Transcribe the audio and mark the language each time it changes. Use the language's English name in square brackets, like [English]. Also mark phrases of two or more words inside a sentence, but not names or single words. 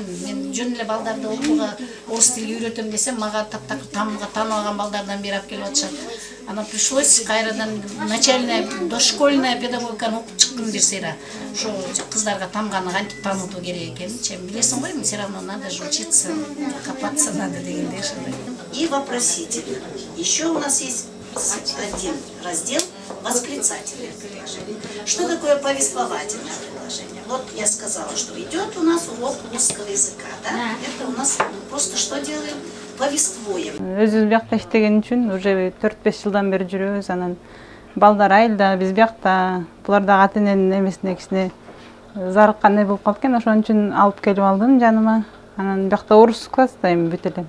[Kyrgyz] Мен жөн эле балдарды окууга, орус тилин үйрөтөм десем, мага таптакыр тааныбаган балдардан бери алып келип атышат. Анан пришлось кайрадан [Russian] начальная, дошкольная [Kyrgyz] педагогиканы окуп чыктым бир сыйра. Ошо кыздарга тамганы кантип таанытуу керек экенин, билесиң го, [Russian] все равно надо же учиться, копаться надо [Kyrgyz] дегендей ошондой. [Russian] И вопросительно. Еще у нас есть один раздел восклицательное предложение. Что такое повествовательное предложение? Вот я сказала, что идет у нас урок русского языка, да? Это у нас просто что делаем? Повествуем. [Kyrgyz] Өзүбүз биякта иштеген үчүн уже 4-5 жылдан бери жүрөбүз. Анан балдар айылда, биз биякта, булар да ата эненин эмесине кичине зарыккандай болуп калып экен. Ошон үчүн алып келип алдым жаныма. Анан биякта орус класста эми бүт эле.